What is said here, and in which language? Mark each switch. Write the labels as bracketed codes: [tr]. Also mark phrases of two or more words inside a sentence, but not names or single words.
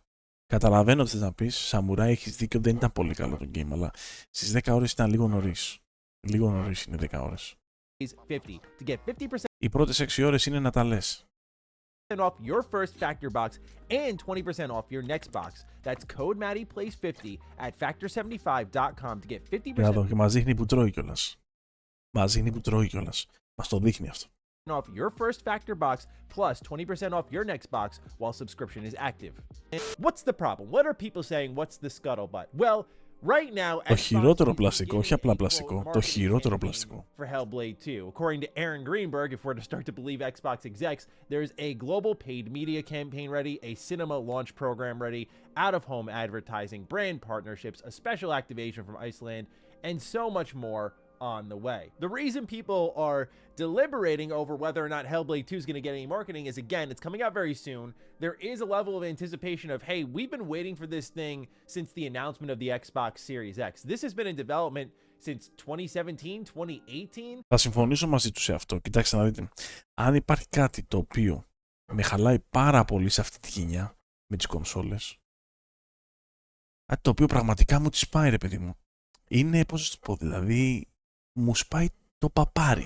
[el] Καταλαβαίνω τι θες να πεις, Σαμουράι έχεις δίκιο, δεν ήταν πολύ καλό το game, αλλά στις 10 ώρες ήταν λίγο νωρίς. Λίγο νωρίς είναι 10 ώρες. [en] 50 to get 50% [el] Οι πρώτες 6 ώρες είναι να τα λες. [en] off your first Factor box and 20% off your next box. That's code MattyPlays50 at factor75.com to get 50% [el] Εδώ και μας δείχνει που τρώει κιόλας. Μας δείχνει που τρώει κιόλας. Μας το δείχνει αυτό. [en] off your first Factor box plus 20% off your next box while subscription is active. And what's the problem? What are people saying? What's the scuttlebutt? Well, right now, [el] Το χειρότερο πλαστικό, όχι απλά πλαστικό, το χειρότερο πλαστικό. [en] For Hellblade 2. According to Aaron Greenberg, if we're to start to believe Xbox execs, there's a global paid media campaign ready, a cinema launch program ready, out-of-home advertising, brand partnerships, a special activation from Iceland, and so much more on the way. The reason people are deliberating over whether or not Hellblade 2 is going to get any marketing is, again, it's coming out very soon. There is a level of anticipation of, hey, we've been waiting for this thing since the announcement of the Xbox Series X. This has been in development since 2017, 2018. [el] Θα συμφωνήσω μαζί του σε αυτό. Κοιτάξτε να δείτε. Αν υπάρχει κάτι το οποίο με χαλάει πάρα πολύ σε αυτή τη γενιά, με τις κονσόλες. Κάτι το οποίο πραγματικά μου τη σπάει, ρε παιδί μου. Είναι, πώς να το πω, δηλαδή, μου σπάει το παπάρι.